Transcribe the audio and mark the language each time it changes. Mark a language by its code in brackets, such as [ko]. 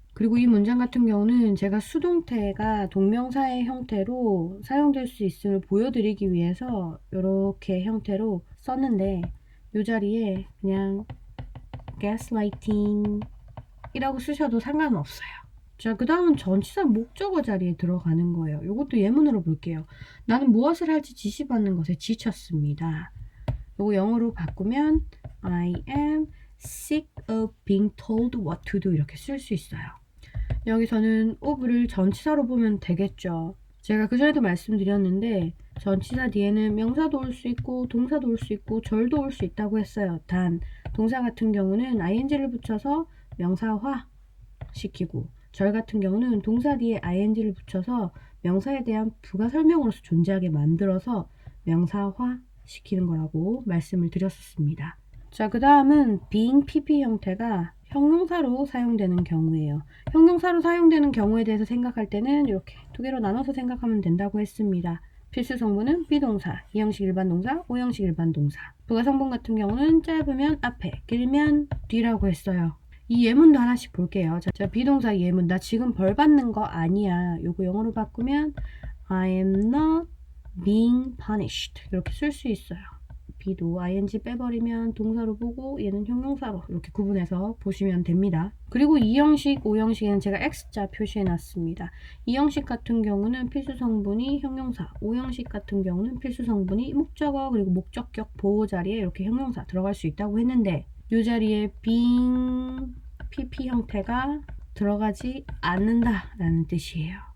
[ko] 그리고 이 문장 같은 경우는 제가 수동태가 동명사의 형태로 사용될 수 있음을 보여드리기 위해서 이렇게 형태로 썼는데 이 자리에 그냥 gaslighting 이라고 쓰셔도 상관은 없어요. 자, 그 다음은 전치사 목적어 자리에 들어가는 거예요. 이것도 예문으로 볼게요. 나는 무엇을 할지 지시받는 것에 지쳤습니다. 이거 영어로 바꾸면 [en] I am sick of being told what to do [ko] 이렇게 쓸 수 있어요. 여기서는 of를 전치사로 보면 되겠죠. 제가 그전에도 말씀드렸는데 전치사 뒤에는 명사도 올 수 있고 동사도 올 수 있고 절도 올 수 있다고 했어요. 단 동사 같은 경우는 ing를 붙여서 명사화 시키고 절 같은 경우는 동사 뒤에 ing를 붙여서 명사에 대한 부가 설명으로서 존재하게 만들어서 명사화 시키는 거라고 말씀을 드렸었습니다. 자, 그 다음은 being pp 형태가 형용사로 사용되는 경우예요. 형용사로 사용되는 경우에 대해서 생각할 때는 이렇게 두 개로 나눠서 생각하면 된다고 했습니다. 필수 성분은 비동사, 2형식 일반 동사, 5형식 일반 동사. 부가 성분 같은 경우는 짧으면 앞에, 길면 뒤라고 했어요. 이 예문도 하나씩 볼게요. 자, 비동사 예문. 나 지금 벌 받는 거 아니야. 요거 영어로 바꾸면 [en] I am not being punished. [ko] 이렇게 쓸 수 있어요. B도 ing 빼버리면 동사로 보고 얘는 형용사로 이렇게 구분해서 보시면 됩니다. 그리고 2형식, 5형식에는 제가 X자 표시해 놨습니다. 2형식 같은 경우는 필수 성분이 형용사, 5형식 같은 경우는 필수 성분이 목적어 그리고 목적격 보호 자리에 이렇게 형용사 들어갈 수 있다고 했는데 이 자리에 being pp 형태가 들어가지 않는다라는 뜻이에요.